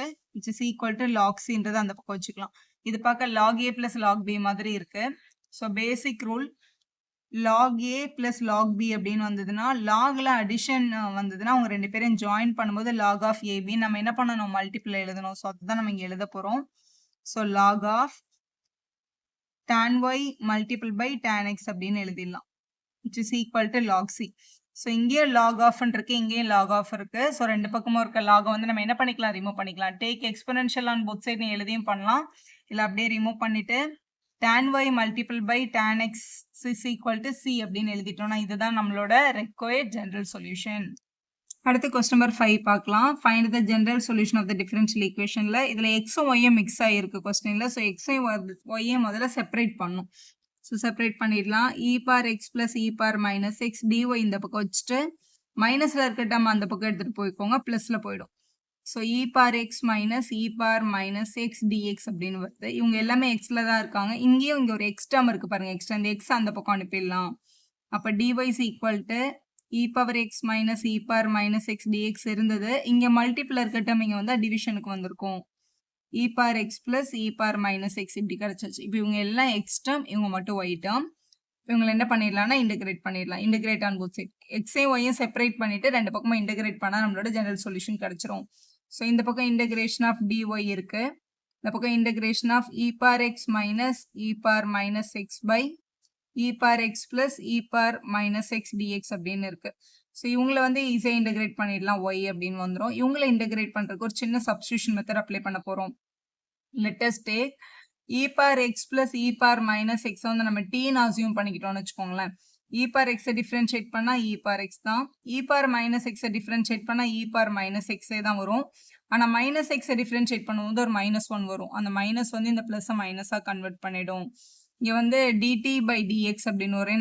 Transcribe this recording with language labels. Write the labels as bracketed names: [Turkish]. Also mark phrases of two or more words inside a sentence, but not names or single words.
[English] which is equal to log [Tamil] சின்றது அந்த பக்கம் வச்சுக்கலாம். இது பார்க்க [English] log a plus log b [Tamil] மாதிரி இருக்கு. [English] so basic rule log a plus log b [Tamil] அப்படின்னு வந்ததுன்னா லாக்ல அடிஷன் வந்ததுன்னா அவங்க ரெண்டு பேரும் ஜாயின் பண்ணும்போது [English] log of ab [Tamil] நம்ம என்ன பண்ணணும்? மல்டிபிள் எழுதணும். ஸோ அதுதான் நம்ம இங்க எழுத போறோம். ஸோ [English] log of tan y multiple by tan x [Tamil] அப்படின்னு எழுதிடலாம். [English] which is equal to log c. ஸோ இங்கேயும் log of இருக்கு, இங்கேயும் log of இருக்கு. [Tamil] ஸோ ரெண்டு பக்கமும் இருக்க log வந்து நம்ம என்ன பண்ணிக்கலாம்? ரிமூவ் பண்ணிக்கலாம். [English] take exponential on both side [Tamil] எழுதியும் பண்ணலாம். இல்லை அப்படியே ரிமூவ் பண்ணிட்டு [English] tan y multiple by tan x is equal to c [Tamil] அப்படின்னு எழுதிட்டோம்னா இதுதான் நம்மளோட [English] required general solution. அடுத்து question number 5 பார்க்கலாம். Find the general solution of the differential equationல [Tamil] இதுல x உம் y உம் மிக்ஸ் ஆகிருக்கு கொஸ்டின்ல. ஸோ x y முதல்ல செப்பரேட் பண்ணும். ஸோ செப்பரேட் பண்ணிடலாம். [English] e power x plus e power minus x dy [Tamil] இந்த பக்கம் வச்சுட்டு மைனஸ்ல இருக்க டேர்ம் அந்த பக்கம் எடுத்துட்டு போய்க்கோங்க. பிளஸ்ல போயிடும். [English] ஸோ e power x minus e power minus x dx [Tamil] அப்படின்னு வருது. இவங்க எல்லாமே xல தான் இருக்காங்க. இங்கேயும் இங்க ஒரு [English] x term [Tamil] இருக்கு பாருங்க. [English] x [Tamil] அந்த x அந்த பக்கம் அனுப்பிடலாம். அப்ப [English] dy is equal to e power x minus e power minus x dx இருந்தது. [Tamil] இங்க மல்டிபிள் இருக்க டேர்ம் இங்க வந்து டிவிஷனுக்கு வந்திருக்கும். [English] e power x plus e power minus x [Tamil] இப்படி கிடைச்சிச்சு. இப்போ இவங்க எல்லாம் [English] x term, [Tamil] இவங்க மட்டும் [English] y term. [Tamil] இவங்களை என்ன பண்ணிடலாம்னா இன்டகிரேட் பண்ணிடலாம். [English] integrate on both side. [Tamil] எக்ஸையும் ஒய்யும் செப்பரேட் பண்ணிட்டு ரெண்டு பக்கமும் இன்டகிரேட் பண்ணா நம்மளோட [English] general solution [Tamil] கிடைச்சிரும். ஸோ இந்த பக்கம் [English] integration of dy [Tamil] இருக்கு. இந்த பக்கம் [English] integration of e power x minus e power minus x by e power x plus e power minus x dx [Tamil] அப்படின்னு இருக்கு. ஸோ இவங்களை வந்து ஈஸியாக இன்டகிரேட் பண்ணிடலாம். y அப்படின்னு வந்துடும். இவங்களை இன்டகிரேட் பண்றதுக்கு ஒரு சின்ன [English] substitution method apply [Tamil] பண்ண போறோம். [English] let us take e power x plus e power minus x [Tamil] வந்து நம்ம t-ன்னு அஸ்யூம் பண்ணிக்கிட்டோம்னு வச்சுக்கோங்களேன். [English] e power x டிஃபரன்ஷியேட் பண்ணா e power x தான். e power minus x டிஃபரன்ஷியேட் பண்ணா e power minus x [Tamil] தான் வரும். ஆனா [English] minus x differentiate [Tamil] பண்ணும்போது ஒரு -1 வரும். அந்த மைனஸ் வந்து இந்த பிளஸ் மைனஸா கன்வெர்ட் பண்ணிடும். இங்க வந்து [English] dt by dx [Tamil] அப்படின்னு வரும்.